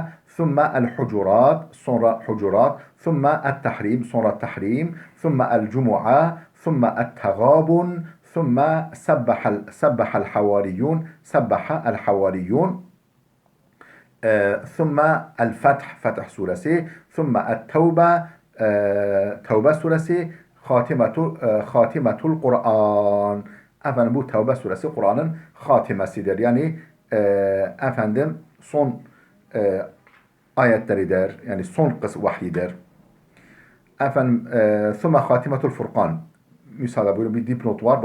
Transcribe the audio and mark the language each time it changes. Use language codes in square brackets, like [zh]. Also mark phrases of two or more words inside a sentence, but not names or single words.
[ar] ثم الحجرات, [tr] sonra Hucurat. [ar] ثم التحريم, [tr] sonra Tahrim. [ar] ثم الجمعة. ثم التغابن. ثم سبح الحواريون, سبح الحواريون. ثم الفتح, [tr] Fetih suresi. [ar] ثم التوبة, [tr] Tevbe suresi. [ar] خاتمة القرآن. [tr] Bu Tevbe suresi Kur'an'ın hatimesidir. Yani son ayetleridir. Yani son vahyidir. [ar] ثم خاتمة الفرقان. [tr] Müsaade buyurun, bir dipnot var.